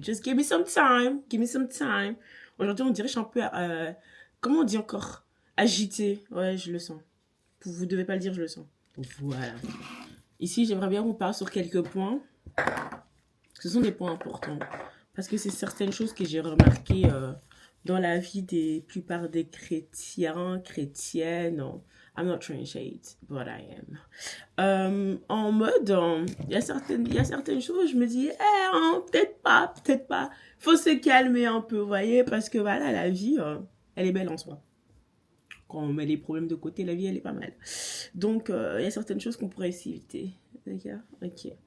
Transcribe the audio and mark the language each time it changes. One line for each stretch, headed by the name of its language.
English: Just give me some time.
French: Give me some time. Aujourd'hui, on dirait que je suis un peu, comment on dit encore? Agitée. Ouais, je le sens. Vous devez pas le dire, je le sens. Voilà. Ici, j'aimerais bien vous parler sur quelques points. Ce sont des points importants. Parce que c'est certaines choses que j'ai remarquées dans la vie des plupart des chrétiens, chrétiennes.
English: I'm not trying shade, but I am.
French: En mode, il y a certaines choses, je me dis, peut-être pas. Faut se calmer un peu, vous voyez, parce que voilà, la vie, elle est belle en soi. Quand on met les problèmes de côté, la vie, elle est pas mal. Donc, il y a certaines choses qu'on pourrait éviter. D'accord? Ok.